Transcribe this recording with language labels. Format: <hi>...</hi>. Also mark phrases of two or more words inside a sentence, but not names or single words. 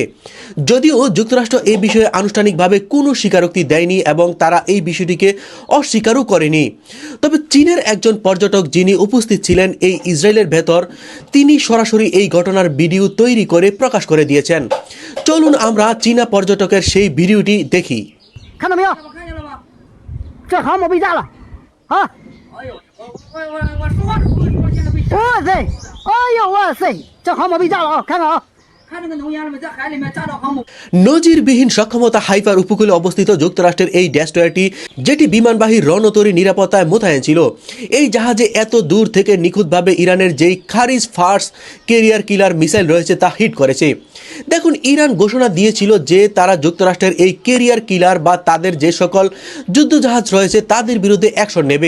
<bn>যদিও যুক্তরাষ্ট্র এই বিষয়ে আনুষ্ঠানিকভাবে কোনো স্বীকারোক্তি দেয়নি এবং তারা এই বিষয়টিকে অস্বীকারও করেনি। তবে চীনের একজন পর্যটক যিনি উপস্থিত ছিলেন এই ইসরায়েলের ভেতর, তিনি সরাসরি এই ঘটনার ভিডিও তৈরি করে প্রকাশ করে দিয়েছেন। চলুন আমরা চীনা পর্যটকের সেই ভিডিওটি দেখি।</bn> <zh>看到没有？看见了吗？这航母被炸了，啊！哎呦，我说现在被炸，哇塞！哎呦哇塞！这航母被炸了啊！看看啊！看那个浓烟了没？在海里面炸到航母。</zh> <bn>নজিরবিহীন সক্ষমতা হাইফার উপকূলে অবস্থিত যুক্তরাষ্ট্রের এই ডেস্ট্রয়ারটি, যেটি বিমানবাহী রণতরী নিরাপত্তায় মোতায়েন ছিল, এই জাহাজে এত দূর থেকে নিখুঁতভাবে ইরানের যেই খারিজ</bn> <en>first carrier killer missile</en> <bn>রয়েছে তা হিট করেছে। দেখুন, ইরান ঘোষণা দিয়েছিল যে তারা যুক্তরাষ্ট্রের এই</bn> <en>carrier killer</en> <bn>বা তাদের যে সকল যুদ্ধজাহাজ রয়েছে তাদের বিরুদ্ধে অ্যাকশন নেবে।</bn>